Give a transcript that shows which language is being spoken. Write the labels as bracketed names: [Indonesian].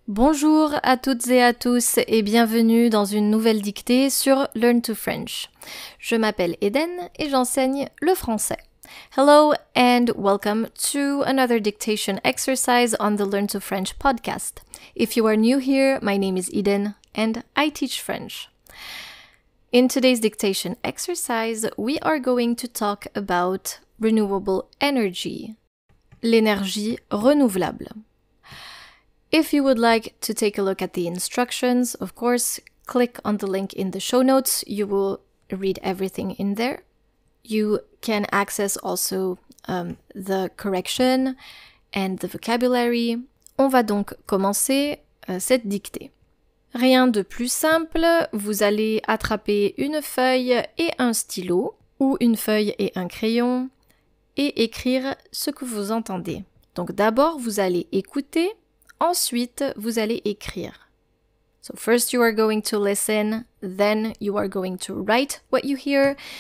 [French] Bonjour à toutes et à tous et bienvenue dans une nouvelle dictée sur Learn to French. Je m'appelle Eden et j'enseigne le français. [English] Hello and welcome to another dictation exercise on the Learn to French podcast. If you are new here, my name is Eden and I teach French. In today's dictation exercise, we are going to talk about renewable energy, [French] l'énergie renouvelable. [English] If you would like to take a look at the instructions, of course, click on the link in the show notes. You will read everything in there. You can access also the correction and the vocabulary. [French] On va donc commencer cette dictée. Rien de plus simple, vous allez attraper une feuille et un stylo, ou une feuille et un crayon, et écrire ce que vous entendez. Donc d'abord, vous allez écouter. Ensuite, vous allez écrire. [English] So first you are going to listen, then you are going to write what you hear.